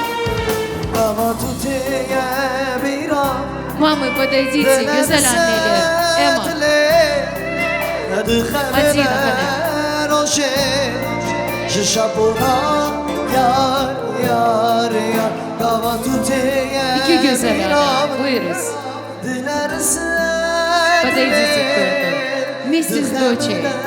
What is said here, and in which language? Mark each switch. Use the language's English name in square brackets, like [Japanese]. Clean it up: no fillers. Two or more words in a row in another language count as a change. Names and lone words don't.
[Russian] Мамы, подойдите, Гюзель Аннели, Эмма, Мадина Хане. [Turkish] İki güzel ana, buyuruz. [Russian] Подойдите к торту. Вместе с дочей.